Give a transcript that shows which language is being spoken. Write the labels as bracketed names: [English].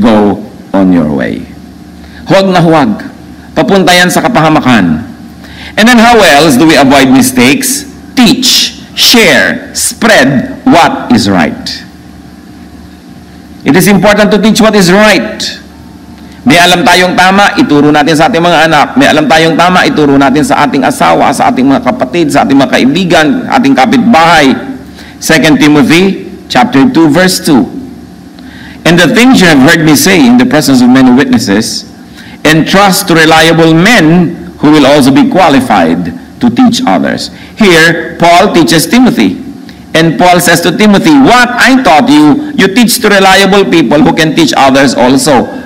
[English] go on your way. [Filipino] Huwag na huwag. Papunta yan sa kapahamakan. [English] And then how else do we avoid mistakes? Teach, share, spread what is right. It is important to teach what is right. [Filipino] May alam tayong tama, ituro natin sa ating mga anak. May alam tayong tama, ituro natin sa ating asawa, sa ating mga kapatid, sa ating mga kaibigan, ating kapitbahay. [English] 2 Timothy chapter 2, verse 2. And the things you have heard me say in the presence of many witnesses, entrust to reliable men who will also be qualified to teach others. Here, Paul teaches Timothy. And Paul says to Timothy, what I taught you, you teach to reliable people who can teach others also.